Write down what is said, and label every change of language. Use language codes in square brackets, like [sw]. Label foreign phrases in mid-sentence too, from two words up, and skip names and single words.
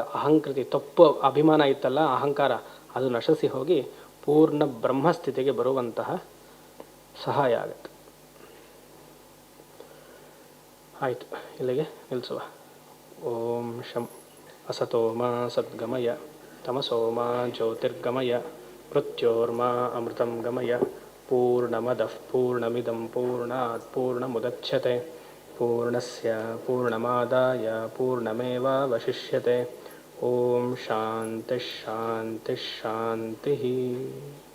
[kn] ಅಹಂಕೃತಿ, ತಪ್ಪು ಅಭಿಮಾನ ಇತ್ತಲ್ಲ, ಅಹಂಕಾರ, ಅದು ನಶಿಸಿ ಹೋಗಿ ಪೂರ್ಣ ಬ್ರಹ್ಮಸ್ಥಿತಿಗೆ ಬರುವಂತಹ ಸಹಾಯ ಆಗುತ್ತೆ. ಆಯಿತು, ಇಲ್ಲಿಗೆ ನಿಲ್ಲಿಸುವ. [sa] ಓಂ ಶಂ ಅಸತೋ ಮಾ ಸದ್ಗಮಯ ತಮಸೋ ಮಾ ಜ್ಯೋತಿರ್ಗಮಯ ಮೃತ್ಯೋರ್ಮಾ ಅಮೃತಂ ಗಮಯ. ಪೂರ್ಣಮದಃ ಪೂರ್ಣಮಿದಂ ಪೂರ್ಣಾತ್ ಪೂರ್ಣಮುದಚ್ಯತೆ ಪೂರ್ಣಸ್ಯ ಪೂರ್ಣಮಾದಾಯ ಪೂರ್ಣಮೇವಾವಶಿಷ್ಯತೆ. ಓಂ ಶಾಂತಿ ಶಾಂತಿ ಶಾಂತಿ.